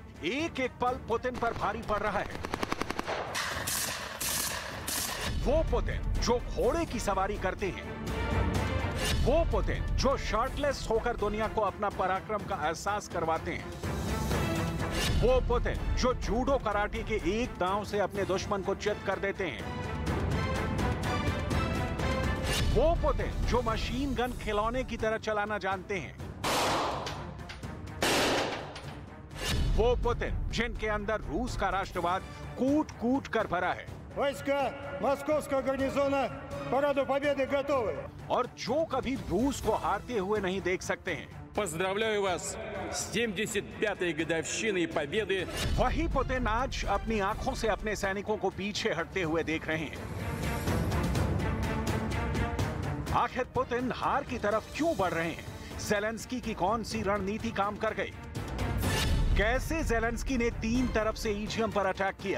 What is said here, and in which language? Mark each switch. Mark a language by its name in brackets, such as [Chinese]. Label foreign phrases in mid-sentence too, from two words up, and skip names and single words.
[Hindi] एक एक पल पुतिन पर भारी पड़ रहा है। वो पुतिन जो घोड़े की सवारी करते हैं, वो पुतिन जो शर्टलेस होकर दुनिया को अपना पराक्रम का एहसास करवाते हैं, वो पुतिन जो जूडो कराटे के एक दांव से अपने दुश्मन को चित कर देते हैं, वो पुतिन जो [English] machine gun [Hindi] खिलौने की तरह चलाना जानते हैं, वो पुतिन जिनके अंदर रूस का राष्ट्रवाद कूट कूट कर भरा है। [Russian] वойска Московского гарнизона параду Победы готовы। [Hindi] और जो कभी रूस को हारते हुए नहीं देख सकते हैं। [Russian] Поздравляю вас с 75-й годовщиной Победы। [Hindi] वही पुतिन आज अपनी आंखों से अपने सैनिकों को पीछे हटते हुए देख रहे हैं। आखिर पुतिन हार की तरफ क्यों बढ़ रहे हैं? ज़ेलेंस्की की कौन सी रणनीति काम कर गई? कैसे ज़ेलेंस्की ने 3 तरफ से ईजियम पर अटैक किया?